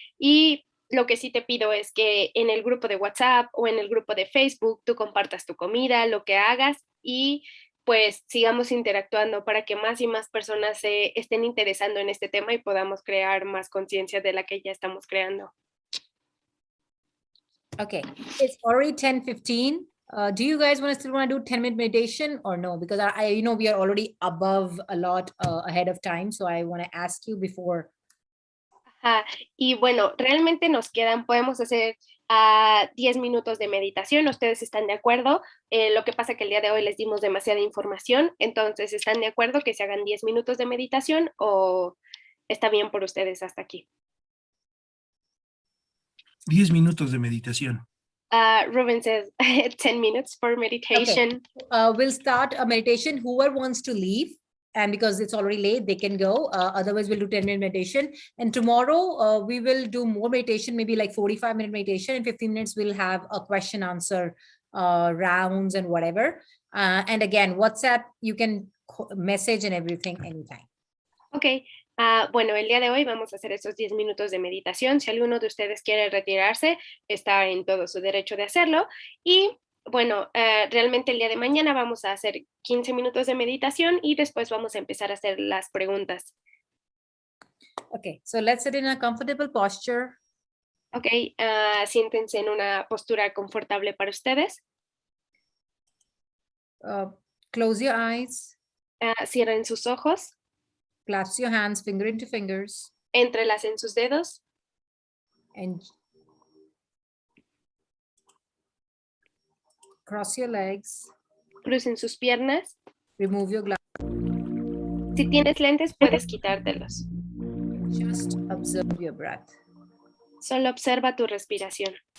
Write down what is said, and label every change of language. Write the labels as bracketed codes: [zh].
[es] Y lo que sí te pido es que en el grupo de WhatsApp o en el grupo de Facebook tú compartas tu comida, lo que hagas y pues sigamos interactuando para que más y más personas se estén interesando en este tema y podamos crear más conciencia de la que ya estamos creando. [en] Okay, it's already 10:15. Do you guys still want to do 10-minute meditation or no? Because I we are already above a lot ahead of time. So I want to ask you before. [es] Y bueno, realmente nos podemos hacer 10 minutos de meditación. ¿Ustedes están de acuerdo? Lo que pasa que el día de hoy les dimos demasiada información. Entonces, ¿están de acuerdo que se hagan 10 minutos de meditación o está bien por ustedes hasta aquí? 10 minutos de meditación. [en] Ruben says 10 minutes for meditation. Okay. We'll start a meditation. Whoever wants to leave, and because it's already late, they can go. Otherwise, we'll do 10-minute meditation. And tomorrow, we will do more meditation, maybe like 45-minute meditation. In 15 minutes, we'll have a question-answer rounds and whatever. And again, WhatsApp, you can message and everything anytime. Okay. [es] Bueno, el día de hoy vamos a hacer esos 10 minutos de meditación. Si alguno de ustedes quiere retirarse, está en todo su derecho de hacerlo. Y bueno, realmente el día de mañana vamos a hacer 15 minutos de meditación y después vamos a empezar a hacer las preguntas. [en] Okay, so let's sit in a comfortable posture. [es] Ok, siéntense en una postura confortable para ustedes. [en] Close your eyes, [es] Cierren sus ojos, [en] clasp your hands, finger into fingers, [es] entrelacen sus dedos [en] and cross your legs. [es] crucen sus piernas. [en] Remove your glasses. [es] Si tienes lentes, puedes quitártelos. [en] Just observe your breath. [es] Solo observa tu respiración.